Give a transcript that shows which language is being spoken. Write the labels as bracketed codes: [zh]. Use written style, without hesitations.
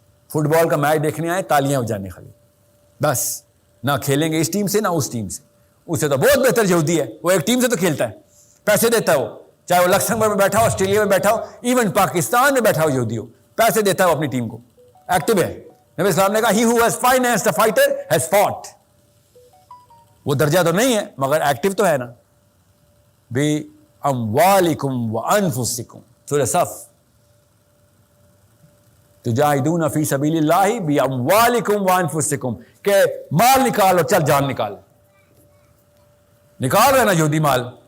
[ur] Fit بال کا match دیکھنے آئے، تالیاں بجانے خالی، بس. نہ کھیلیں گے اس ٹیم سے نہ اس ٹیم سے. اس سے تو بہت بہتر یہودی ہے، وہ ایک ٹیم سے تو کھیلتا ہے، پیسے دیتا ہے وہ، چاہے وہ لکسمبرگ میں بیٹھا ہو، آسٹریلیا میں بیٹھا ہو، ایون پاکستان میں بیٹھا ہو یہودی ہو، پیسے دیتا ہے وہ اپنی ٹیم کو، ایکٹیو ہے. نبی اسلام نے کہا [en] he who has financed a fighter has fought. [ur] وہ درجہ تو نہیں ہے مگر ایکٹیو تو ہے نا. [ar] بی اموالکم وانفسکم، [ur] سورہ صف، [ar] تجاہدون فی سبیل اللہ باموالکم وانفسکم، [ur] کہ مال نکال اور چل جان نکال رہا ہے نا یہودی مال.